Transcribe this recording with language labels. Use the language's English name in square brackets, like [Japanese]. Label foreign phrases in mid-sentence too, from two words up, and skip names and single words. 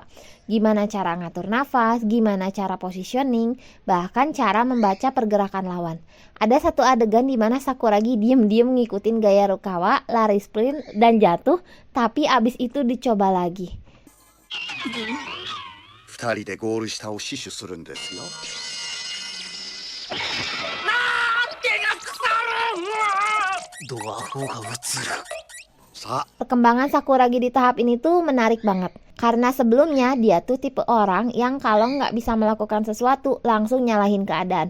[Indonesian] Gimana cara ngatur nafas, gimana cara positioning, bahkan cara membaca pergerakan lawan. Ada satu adegan di mana Sakuragi diem-diem ngikutin gaya Rukawa, lari sprint dan jatuh, tapi abis itu dicoba lagi. [Japanese] 2 人でゴール下を死守するんですよ。 [Indonesian] Perkembangan Sakuragi di tahap ini tuh menarik banget. Karena sebelumnya dia tuh tipe orang yang kalau nggak bisa melakukan sesuatu langsung nyalahin keadaan.